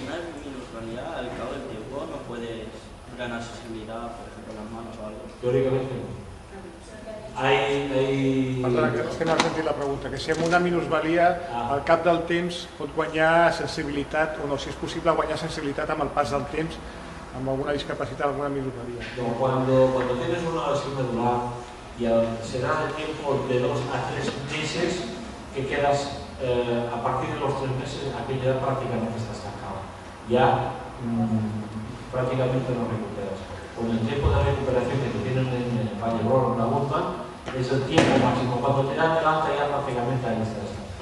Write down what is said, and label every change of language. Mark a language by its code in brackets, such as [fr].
[es] Una minusvalía, al cabo del tiempo no puedes ganar sensibilidad, por ejemplo, en las manos o algo. Teóricamente no. [ca] Perdona, que no has sentit la pregunta, que si amb una minusvalia al cap del temps pot guanyar sensibilitat o no, si és possible guanyar sensibilitat amb el pas del temps, amb alguna discapacitat, alguna minusvalia. [es] Cuando tienes una lesión medular y será el tiempo de 2 a 3 meses que quedas, a partir de los 3 meses aquella edad prácticamente está estancada. Ya prácticamente no recuperas. Con el tiempo de recuperación que te tienen en el Vallebrón, en la bomba, es el tiempo máximo. Cuando te dan el alta ya prácticamente ahí estás.